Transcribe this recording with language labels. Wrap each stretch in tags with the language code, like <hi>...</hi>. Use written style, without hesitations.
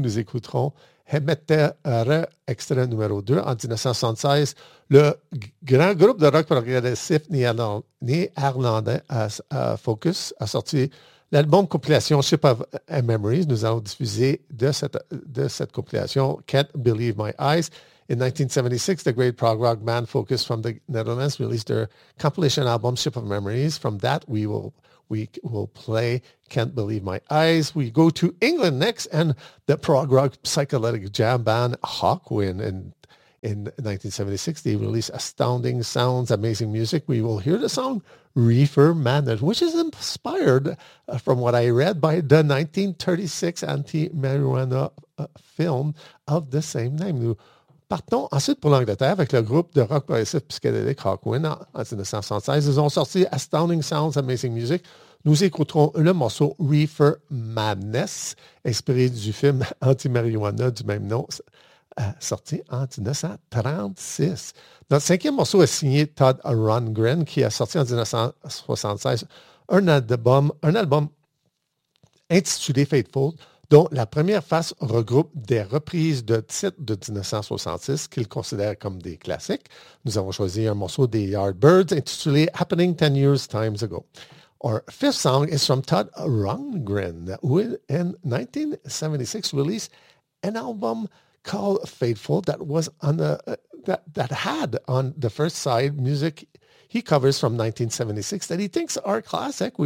<fr>Nous écouterons Hemetere, extrait numéro 2, en 1976, le grand groupe de rock progressif néerlandais Focus a sorti l'album compilation Ship of Memories. Nous allons diffuser de cette compilation Can't Believe My Eyes.</fr> <en>In 1976, the great prog rock band Focus from the Netherlands released their compilation album Ship of Memories. From that, we will play Can't Believe My Eyes. We go to England next, and the prog rock psychedelic jam band Hawkwind. And In 1976, they released Astounding Sounds, Amazing Music. We will hear the song Reefer Madness, which is inspired from what I read by the 1936 anti-marijuana film of the same name.</en> <fr>Nous partons ensuite pour l'Angleterre avec le groupe de rock progressif psychédélique Hawkwind en 1976. Ils ont sorti Astounding Sounds, Amazing Music. Nous écouterons le morceau Reefer Madness, inspiré du film anti-marijuana du même nom, sorti en 1936. Notre cinquième morceau est signé Todd Rundgren, qui a sorti en 1976 un album intitulé Faithful, dont la première face regroupe des reprises de titres de 1966 qu'il considère comme des classiques. Nous avons choisi un morceau des Yardbirds intitulé Happening 10 Years Times Ago.</fr> <en>Our fifth song is from Todd Rundgren, who in 1976 released an album called Faithful that was on that had on the first side music he covers from 1976 that he thinks are classic.</en>